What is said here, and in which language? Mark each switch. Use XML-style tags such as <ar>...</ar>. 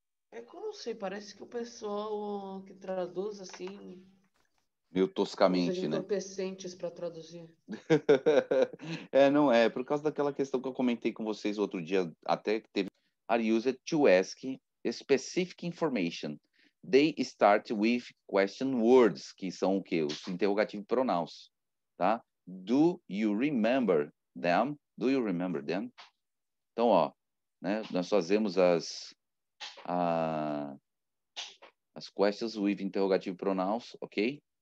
<pt>É que eu não sei, parece que o pessoal que traduz assim... Meio toscamente, usa né? entorpecentes para traduzir. Não é. Por causa daquela questão que eu comentei com vocês outro dia, até que teve...</pt> <en>Are used to ask specific information. They start with question words,</en> <pt>que são o quê? Os interrogativos pronouns, tá?</pt> <en>Do you remember them? Do you remember them? Então, ó, né?</en> <pt>Nós fazemos as</pt> <en>as questions with interrogative pronouns, okay?</en>